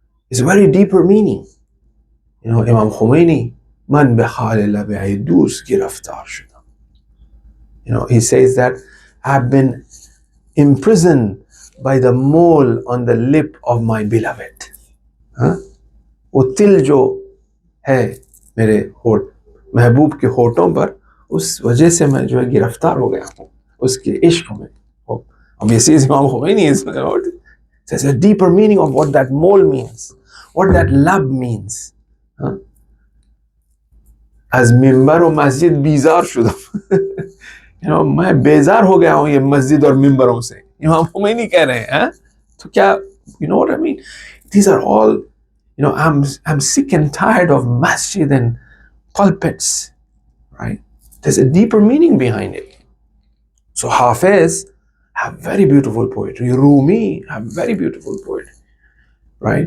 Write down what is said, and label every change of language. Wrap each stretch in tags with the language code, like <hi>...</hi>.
<en>It's a very deeper meaning. Imam Khomeini,</en> <fa>man bekhalillah bi'aydus giraftar shuda.</fa> <en>He says that I've been imprisoned by the mole on the lip of my beloved.</en> <hi>वो तिल जो है मेरे होठ, महबूब के होठों पर, उस वजह से मैं जो है गिरफ्तार हो गया हूँ उसके इश्क में.</hi> <en>Obviously, Imam Khomeini is there's a deeper meaning of what that mole means, what that lab means.</en> <fa>As mimbar o masjid bizar shudam.</fa> <hi>मैं बेजार हो गया हूँ ये मस्जिद और मिंबरों से. इमाम खुमैनी कह रहे हैं. तो क्या,</hi> <en>what I mean? These are all, I'm sick and tired of masjid and pulpits, right? There's a deeper meaning behind it. So Hafiz have very beautiful poetry. Rumi have very beautiful poetry, right?</en>